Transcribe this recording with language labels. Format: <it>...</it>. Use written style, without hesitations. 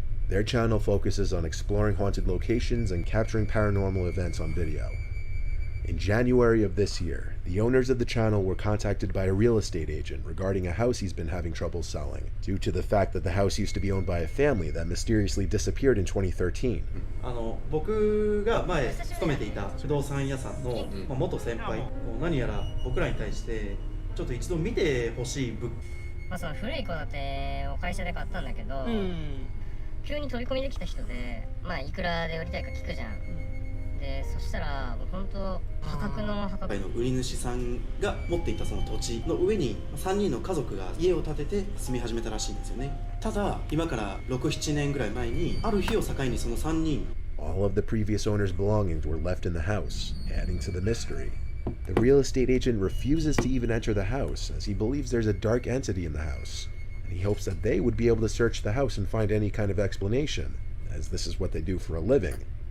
<en>Their channel focuses on exploring haunted locations and capturing paranormal events on video. In January of this year, the owners of the channel were contacted by a real estate agent regarding a house he's been having trouble selling, due to the fact that the house used to be owned by a family that mysteriously disappeared in 2013.</en> <ja>僕が前勤めていた不動産屋さんの元先輩、何やら僕らに対してちょっと一度見てほしい物件。その古い戸建てを会社で買ったんだけど、急に飛び込みできた人で、いくらで売りたいか聞くじゃん。で、そしたらもう本当破格の売り主さんが持っていたその土地の上に3人の家族が家を建てて住み始めたらしいんですよね。ただ今から6、7年ぐらい前にある日を境にその3人</ja> <en>All of the previous owner's belongings were left in the house, adding to the mystery. The real estate agent refuses to even enter the house, as he believes there's a dark entity in the house, and he hopes that they would be able to search the house and find any kind of explanation, as this is what they do for a living.</en>